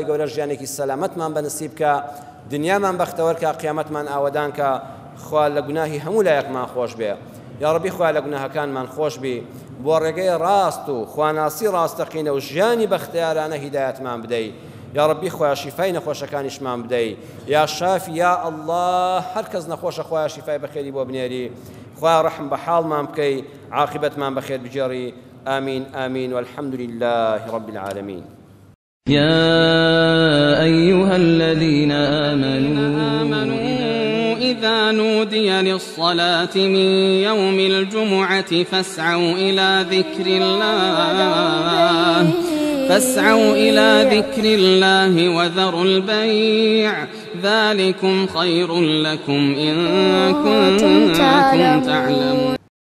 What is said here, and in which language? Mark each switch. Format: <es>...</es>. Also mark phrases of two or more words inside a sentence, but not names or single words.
<ckb>گەورە ژیانێکی سەلامەتمان بەنسیب کە دنیامان بەختەوەر کە قیامەتمان ئاوەدان کە خوا لە گوناهی هەموو لایەکمان خۆش بێ</ckb> <ar>یا ڕەبی</ar> <ckb>خوا لە گوناهەکانمان خۆش بی بۆ ڕێگەی ڕاست و خواناسی ڕاستەقینە و ژیانی بەختیارانە هیدایەتمان بدەی</ckb> <ar>یا ڕەبی</ar> <ckb>خوا شیفای نەخۆشەکانیشمان بدەی</ckb> <ar>یا شافی یا ئەڵڵاه</ar> <ckb>هەر کەس نەخۆشە خوا شیفای بەخێری بۆ بنێری خوا ڕەحم بە حاڵمان بکەی عاقبەتمان بەخێر بجێڕی</ckb> <ar>آمين آمين والحمد لله رب العالمين. يا أيها الذين آمنوا إذا نودي للصلاة من يوم الجمعة فاسعوا إلى ذكر الله وذروا البيع ذلكم خير لكم إن كنتم تعلمون.</ar>